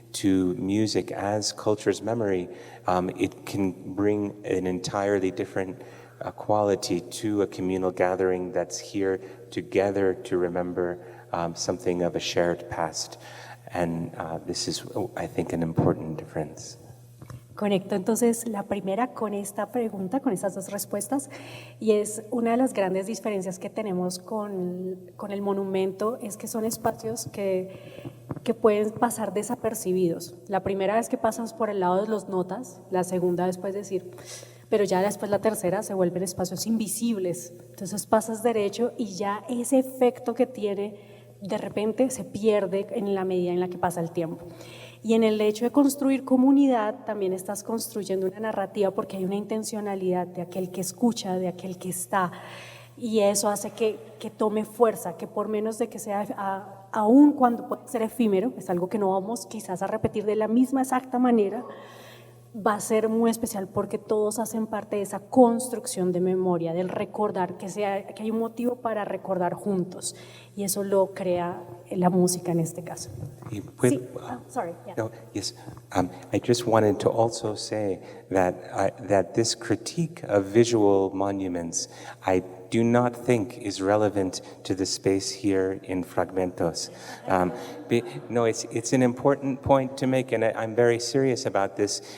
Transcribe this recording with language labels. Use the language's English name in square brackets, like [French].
[English] to music as culture's memory, it can bring an entirely different quality to a communal gathering that's here together to remember something of a shared past. And this is, I think, an important difference. [Spanish] Conecto entonces la primera con esta pregunta, con estas dos respuestas, y es una de las grandes diferencias que tenemos con el monumento, es que son espacios que pueden pasar desapercibidos. La primera vez que pasas por el lado de los notas, la segunda vez puedes decir, pero ya después la tercera se vuelven espacios invisibles. Entonces pasas derecho y ya ese efecto que tiene de repente se pierde en la medida en la que pasa el tiempo. Y en el hecho de construir comunidad también estás construyendo una narrativa porque hay una intencionalidad de aquel que escucha, de aquel que está, y eso hace que tome fuerza, que por menos de que sea, aún cuando puede ser efímero, es algo que no vamos quizás a repetir de la misma exacta manera, va a ser muy especial porque todos hacen parte de esa construcción de memoria, del recordar, que hay un motivo para recordar juntos, y eso lo crea la música en este caso. Sí, [English] sorry. Yeah. No, yes, I just wanted to also say that that this critique of visual monuments, I do not think is relevant to the space here in Fragmentos. No, it's an important point to make, and I'm very serious about this.